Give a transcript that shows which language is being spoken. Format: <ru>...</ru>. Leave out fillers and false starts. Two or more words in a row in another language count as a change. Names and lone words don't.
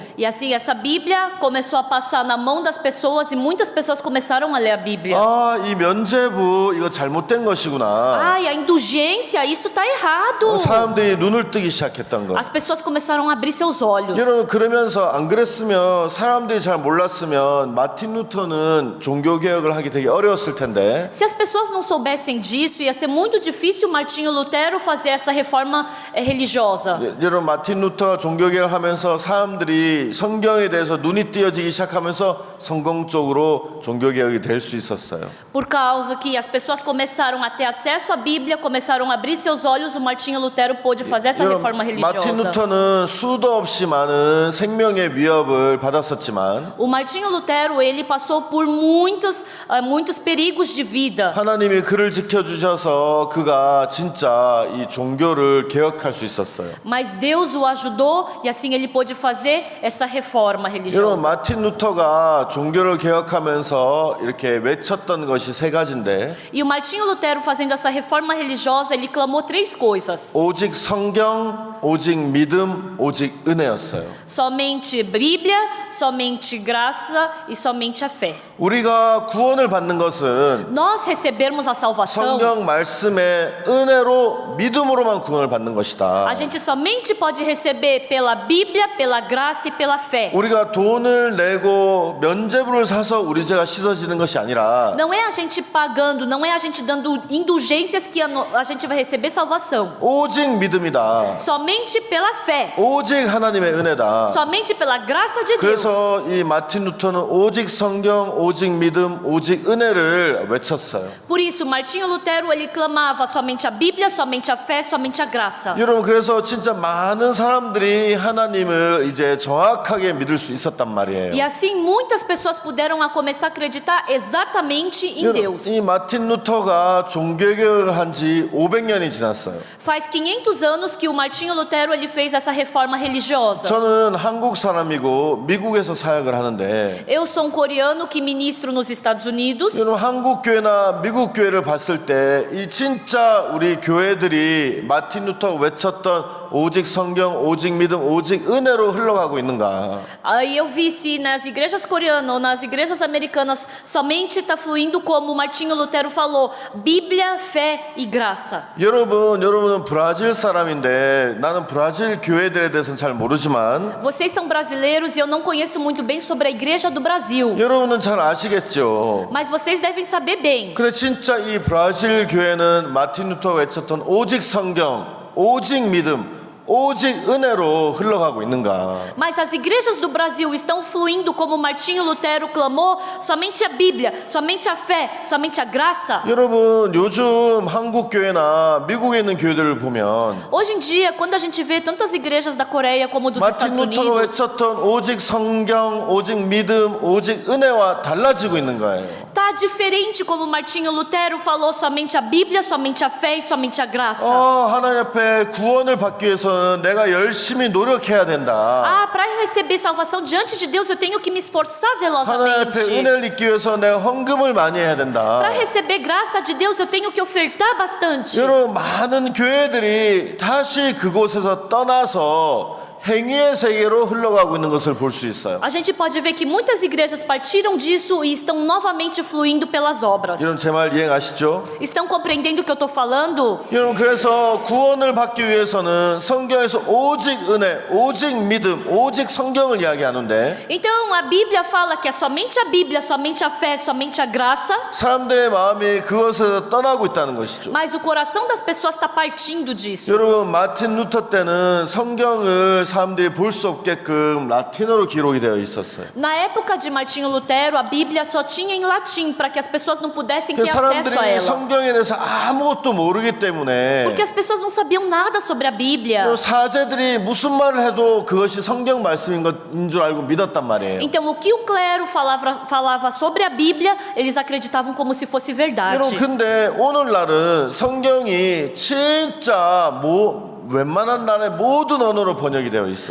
<pt>E assim, essa Bíblia começou a passar na mão das pessoas e muitas pessoas começaram a ler a Bíblia.</pt> <ko>아, 이 면죄부 이거 잘못된 것이구나.</ko> <pt>Ai, a indulgência, isso está errado.</pt> <ko>사람들이 눈을 뜨기 시작했던 것.</ko> <pt>As pessoas começaram a abrir seus olhos.</pt> <ko>여러분 그러면서 안 그랬으면 사람들이 잘 몰랐으면 마틴 루터는 종교 개혁을 하기 되게 어려웠을 텐데.</ko> <pt>Se as pessoas não soubessem disso, ia ser muito difícil Martinho Lutero fazer essa reforma religiosa.</pt> <ko>여러분 마틴 루터가 종교 개혁을 하면서 사람들이 성경에 대해서 눈이 띄어지기 시작하면서 성공적으로 종교 개혁이 될 수 있었어요.</ko> <pt>Por causa que as pessoas começaram a ter acesso à Bíblia, começaram a abrir seus olhos, o Martinho Lutero pôde fazer essa reforma</pt> <ko>마틴</ko> <pt>religiosa.</pt> <ko>루터는 수도 없이 많은 생명의 위협을 받았었지만</ko> <pt>O Martinho Lutero, ele passou por muitos perigos de vida.</pt> <ko>하나님이 그를 지켜주셔서 그가 진짜 이 종교를 개혁할 수 있었어요.</ko> <pt>Mas Deus o ajudou e assim ele pôde fazer essa reforma</pt> <ko>여러분</ko> <pt>religiosa.</pt> <ko>마틴 루터가 종교를 개혁하면서 이렇게 외쳤던 것이 세 가지인데</ko> <pt>E o Martinho Lutero fazendo essa reforma religiosa, ele clamou três coisas:</pt> <ko>오직 성경, 오직 믿음, 오직 은혜였어요.</ko> <pt>somente Bíblia, somente graça e somente a fé.</pt> <ko>우리가 구원을 받는 것은</ko> <pt>Nós recebermos a salvação,</pt> <ko>성경 말씀의 은혜로 믿음으로만 구원을 받는 것이다.</ko> <pt>a gente somente pode receber pela Bíblia, pela graça e pela fé.</pt> <ko>우리가 돈을 내고 면죄부를 사서 우리 죄가 씻어지는 것이 아니라</ko> <pt>Não é a gente pagando, não é a gente dando indulgências que a gente vai receber salvação.</pt> <ko>오직 믿음이다.</ko> <pt>Somente pela fé,</pt> <ko>오직 하나님의 은혜다.</ko> <pt>somente pela graça de Deus.</pt> <ko>그래서 이 마틴 루터는 오직 성경, 오직 믿음, 오직 은혜를 외쳤어요.</ko> <pt>Por isso, Martinho Lutero, ele clamava somente a Bíblia, somente a fé, somente a graça.</pt> <ko>여러분 그래서 진짜 많은 사람들이 하나님을 이제 정확하게 믿을 수 있었단 말이에요.</ko> <pt>E assim muitas pessoas puderam começar a acreditar exatamente em Deus.</pt> <ko>이 마틴 루터가 종교개혁을 한 지 500년이 지났어요.</ko> <pt>Faz 500 anos que o Martinho Lutero ele fez essa reforma religiosa.</pt> <ko>저는 한국 사람이고 미국에서 사역을 하는데</ko> <pt>Eu sou um coreano que ministro nos Estados Unidos.</pt> <ko>여러분 한국 교회나 미국 교회를 봤을 때 이 진짜 우리 교회들이 마틴 루터가 외쳤던 오직 성경, 오직 믿음, 오직 은혜로 흘러가고 있는가?</ko> <pt>Aí eu vi se nas igrejas coreanas ou nas igrejas americanas somente está fluindo como o Martinho Lutero falou, Bíblia, fé e graça.</pt> <ko>여러분은 브라질 사람인데 나는 브라질 교회들에 대해서는 잘 모르지만</ko> <pt>Vocês são brasileiros e eu não conheço muito bem sobre a igreja do Brasil.</pt> <ko>여러분은 잘 아시겠죠?</ko> <pt>Mas vocês devem saber bem.</pt> <ko>근데 진짜 이 브라질 교회는 마틴 루터가 외쳤던 오직 성경, 오직 믿음, 오직 은혜로 흘러가고 있는가?</ko> <pt>Mas as igrejas do Brasil estão fluindo como Martinho Lutero clamou, somente a Bíblia, somente a fé, somente a graça.</pt> <ko>여러분 요즘 한국 교회나 미국에 있는 교회들을 보면</ko> <pt>Hoje em dia, quando a gente vê tantas igrejas da Coreia como dos</pt> <ko>마틴</ko> <pt>Estados</pt> <ko>루터가</ko> <pt>Unidos,</pt> <ko>외쳤던 오직 성경, 오직 믿음, 오직 은혜와 달라지고 있는 거예요.</ko> <pt>tá diferente como Martinho Lutero falou, somente a Bíblia, somente a fé e somente a graça.</pt> <ko>하나님 앞에 구원을 받기 위해서는 내가 열심히 노력해야 된다.</ko> <pt>Ah, para receber salvação diante de Deus, eu tenho que me esforçar</pt> <ko>하나님 앞에</ko> <pt>zelosamente.</pt> <ko>은혜를 입기 위해서 내가 헌금을 많이 해야 된다.</ko> <pt>Para receber graça de Deus, eu tenho que ofertar bastante.</pt> <ko>여러분 많은 교회들이 다시 그곳에서 떠나서 행위의 세계로 흘러가고 있는 것을 볼 수 있어요.</ko> <pt>A gente pode ver que muitas igrejas partiram disso e estão novamente fluindo pelas obras.</pt> <ko>여러분 제 말 이해하시죠?</ko> <pt>Estão compreendendo o que eu estou falando?</pt> <ko>여러분 그래서 구원을 받기 위해서는 성경에서 오직 은혜, 오직 믿음, 오직 성경을 이야기하는데</ko> <pt>Então a Bíblia fala que é somente a Bíblia, somente a fé, somente a graça,</pt> <ko>사람들의 마음이 그것에서 떠나고 있다는 것이죠.</ko> <pt>mas o coração das pessoas está partindo disso.</pt> <ko>여러분 마틴 루터 때는 성경을 사람들이 볼 수 없게끔 라틴어로 기록이 되어 있었어요.</ko> <pt>Na época de Martinho Lutero, a Bíblia só tinha em latim para que as pessoas não pudessem ter</pt> <ko>그래서</ko> <pt>acesso a</pt> <ko>사람들이</ko> <pt>ela.</pt> <ko>성경에 대해서 아무것도 모르기 때문에</ko> <pt>Porque as pessoas não sabiam nada sobre a Bíblia.</pt> <ko>사제들이 무슨 말을 해도 그것이 성경 말씀인 것인 줄 알고 믿었단 말이에요.</ko> <pt>Então, o que o clero falava sobre a Bíblia, eles acreditavam como se fosse verdade.</pt> <ko>여러분 근데 오늘날은 성경이 진짜 웬만한 나라의 모든 언어로 번역이 되어 있어요.</ko>